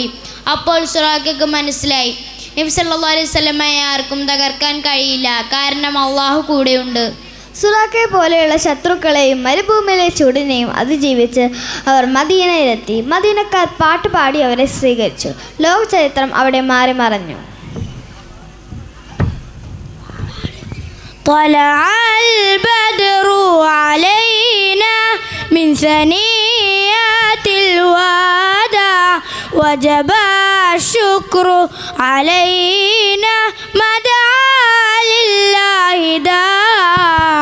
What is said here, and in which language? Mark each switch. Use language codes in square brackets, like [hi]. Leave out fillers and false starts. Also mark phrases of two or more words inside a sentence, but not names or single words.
[ml] അപ്പോൾ സുറാഖയ്ക്ക് മനസ്സിലായി, നബി [ar] صلى الله عليه وسلم [ml] ആർക്കും തകർക്കാൻ കഴിയില്ല, കാരണം അള്ളാഹു കൂടെയുണ്ട്. സുറാഖയെ പോലെയുള്ള ശത്രുക്കളെയും മരുഭൂമിയിലെ ചൂടിനെയും അതിജീവിച്ച് അവർ മദീനയിലെത്തി. മദീനക്കാർ പാട്ടുപാടി അവരെ സ്വീകരിച്ചു. ലോക ചരിത്രം അവിടെ മാറി മറഞ്ഞു. [ar] طلع البدر علينا من ثنيات الوداع وجب الشكر علينا ما دعا لله داع